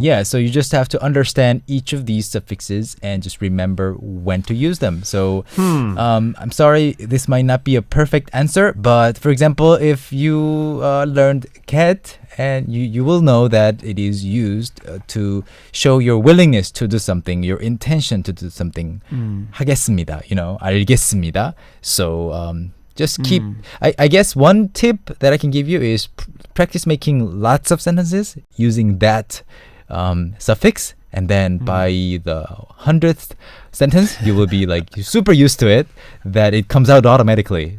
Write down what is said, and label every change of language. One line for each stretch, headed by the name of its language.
English: yeah, so you just have to understand each of these suffixes and just remember when to use them. So I'm sorry, this might not be a perfect answer, but for example, if you learned cat, and you will know that it is used to show your willingness to do something, your intention to do something.
Korean: 하겠습니다, 알겠습니다.
English: So just keep. I guess one tip that I can give you is practice making lots of sentences using that suffix, and then by the 100th sentence, you will be super used to it, that it comes out automatically.